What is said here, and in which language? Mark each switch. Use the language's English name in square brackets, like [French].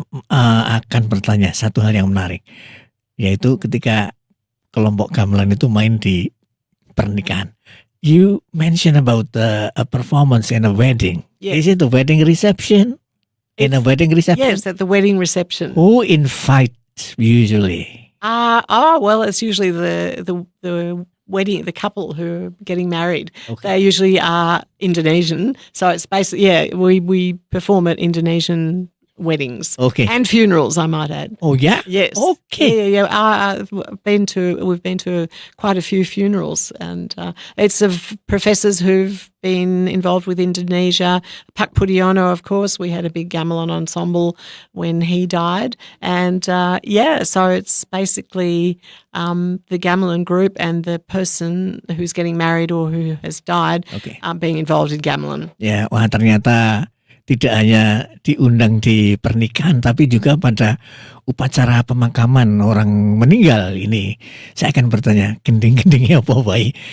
[Indonesian] akan bertanya satu hal yang menarik, yaitu ketika kelompok gamelan itu main di pernikahan. [English] You mentioned about a performance in a wedding. Yes. Is it a wedding reception? In a wedding reception? Yes, at the wedding reception. Who invites usually? Well, it's usually the wedding, the couple who are getting married. Okay. They usually are Indonesian, so it's basically we perform at Indonesian weddings. Okay. And funerals, I might add. Oh yeah. Yes. Okay. Yeah. We've been to quite a few funerals, and it's of professors who've been involved with Indonesia. Pak Pudiono, of course, we had a big gamelan ensemble when he died, and so it's basically the gamelan group and the person who's getting married or who has died being involved in gamelan. [Indonesian] Ya, wah ternyata tidak hanya diundang di pernikahan, tapi juga pada upacara pemakaman orang meninggal ini. Saya akan bertanya, gending-gendingnya apa baik?